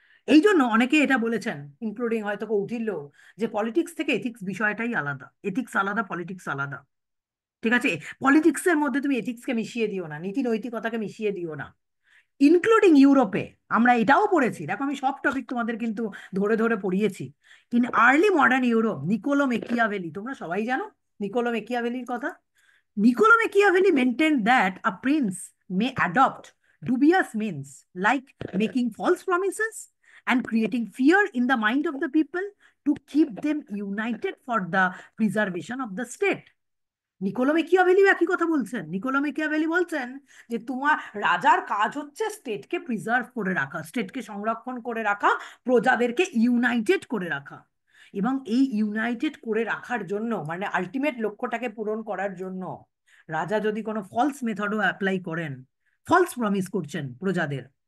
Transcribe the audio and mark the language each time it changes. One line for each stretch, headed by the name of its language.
Bangla: এই জন্য অনেকে এটা বলেছেন, ইনক্লুডিং হয়তো কৌটিল্য, যে পলিটিক্স থেকে এথিক্স বিষয়টাই আলাদা, এথিক্স আলাদা, পলিটিক্স আলাদা, ঠিক আছে? পলিটিক্সের মধ্যে তুমি এথিক্সকে মিশিয়ে দিও না, নীতি নৈতিকতাকে মিশিয়ে দিও না। ইনক্লুডিং ইউরোপে। আমরা এটাও পড়েছি, দেখো আমি সব টপিক তোমাদের কিন্তু ধরে ধরে পড়িয়েছি।
English: in early modern Europe,
Bangla: Nicolás Machiavelli, তোমরা সবাই জানো নিকোলো মেকিয়াভেলির কথা।
English: Niccolo Machiavelli maintained that a prince may adopt dubious means like making false promises and creating fear in the mind of the people to keep them united for the preservation of the state.
Bangla: Nicolás Machiavelli একই কথা বলছেন। Nicolás Machiavelli বলছেন যে তোমার রাজার কাজ হচ্ছে স্টেটকে preserve করে রাখা, স্টেটকে সংরক্ষণ করে রাখা, প্রজাদেরকে ইউনাইটেড করে রাখা। এবং এই ইউনাইটেড করে রাখার জন্য, মানে আলটিমেট লক্ষ্যটাকে পূরণ করার জন্য, রাজা যদি কোনো ফলস মেথডও অ্যাপ্লাই করেন, ফলস প্রমিস করছেন প্রজাদের।